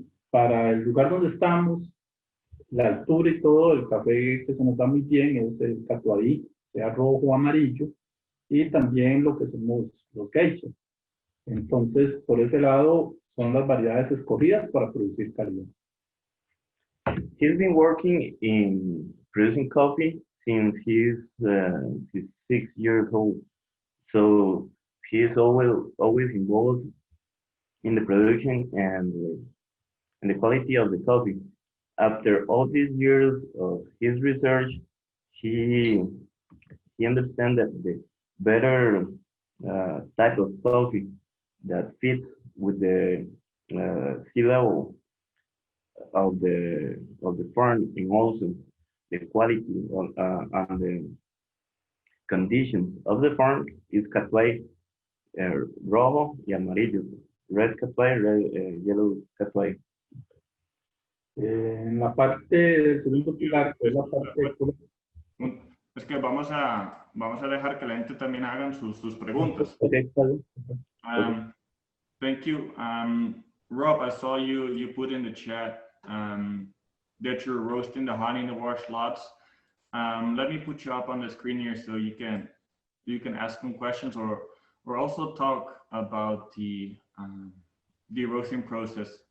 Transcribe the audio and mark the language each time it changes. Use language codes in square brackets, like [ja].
[es] Para el lugar donde estamos, la altura y todo, el café que se nos da muy bien es el catuarí, sea rojo o amarillo, y también lo que somos los geishas. Entonces, por ese lado, son las variedades escogidas para producir calidad. [en] He's been working in producing coffee since he's 6 years old. So he's always involved in the production and the quality of the coffee. After all these years of his research, he understands that the better type of coffee that fits with the sea level of the farm, and also the quality and the conditions of the farm is [es] café rojo y amarillo, [en] red café, yellow café. [es] En la parte del segundo pilar, que es la parte... Es que vamos a dejar que la gente también hagan sus preguntas. [en] Okay, Thank you. Rob, I saw you put in the chat that you're roasting the honey in the washed lots. Let me put you up on the screen here so you can ask some questions or also talk about the roasting process.